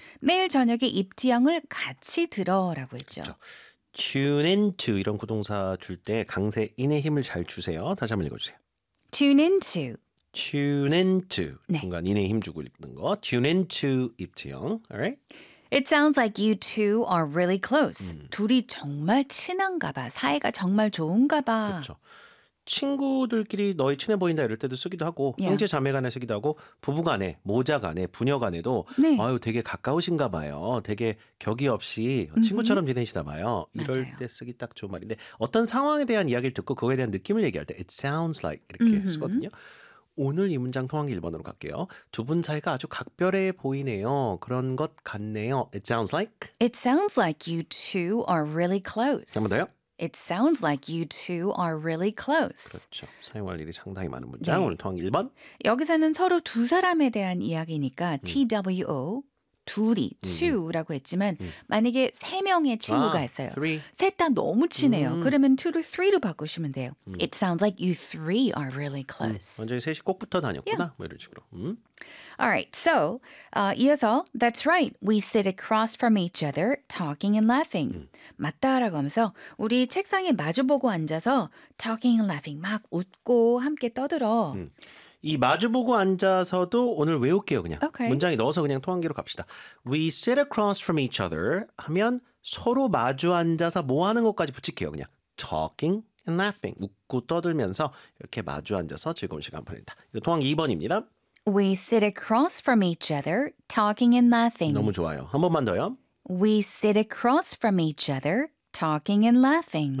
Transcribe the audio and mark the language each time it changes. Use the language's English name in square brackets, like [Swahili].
[Korean] 매일 저녁에 입지영을 같이 들어라고 했죠. 그렇죠. [English] Tune in to [Korean] 이런 구동사 줄 때 강세 in의 힘을 잘 주세요. 다시 한번 읽어주세요. [English] Tune in to. Tune in to. [Korean] 중간 in의 힘 주고 읽는 거. [English] Tune in to 입지영. Alright. It sounds like you two are really close. [Korean] 둘이 정말 친한가 봐. 사이가 정말 좋은가 봐. 그렇죠. 친구들끼리 너희 친해 보인다 이럴 때도 쓰기도 하고 yeah. 형제 자매 간에 쓰기도 하고 부부 간에, 모자 간에, 부녀 간에도 네. 아유 되게 가까우신가 봐요. 되게 격이 없이 친구처럼 지내시다 봐요. 이럴 맞아요. 때 쓰기 딱 좋은 말인데 어떤 상황에 대한 이야기를 듣고 그거에 대한 느낌을 얘기할 때 [English] It sounds like [Korean] 이렇게 mm-hmm. 쓰거든요. 오늘 이 문장 통한게 1번으로 갈게요. 두 분 사이가 아주 각별해 보이네요. 그런 것 같네요. [English] It sounds like? It sounds like you two are really close. [Korean] 한번 더요. [English] It sounds like you two are really close. [Korean] 그렇죠. 사용할 일이 상당히 많은 문장. 네. 오늘 통한 1번. 여기서는 서로 두 사람에 대한 이야기니까 T-W-O, 둘이, two라고 했지만 만약에 세 명의 친구가 아, 있어요. [English] Three. [Korean] 셋 다 너무 친해요. 그러면 two를 three로 바꾸시면 돼요. [English] It sounds like you three are really close. [Korean] 완전히 셋이 꼭 붙어 다녔구나. Yeah. 뭐 이런 식으로. [English] Alright, so [Korean] 이어서 [English] That's right. We sit across from each other talking and laughing. [Korean] 맞다라고 하면서 우리 책상에 마주보고 앉아서 [English] talking and laughing [Korean] 막 웃고 함께 떠들어. 이 마주보고 앉아서도 오늘 외울게요 그냥. [English] Okay. [Korean] 문장에 넣어서 그냥 통한기로 갑시다. [English] We sit across from each other [Korean] 하면 서로 마주 앉아서 뭐 하는 것까지 붙일게요 그냥. [English] Talking and laughing. [Korean] 웃고 떠들면서 이렇게 마주 앉아서 즐거운 시간 보낸다. 이거 통한기 2번입니다. [English] We sit across from each other talking and laughing. [Korean] 너무 좋아요. 한 번만 더요. [English] We sit across from each other talking and laughing.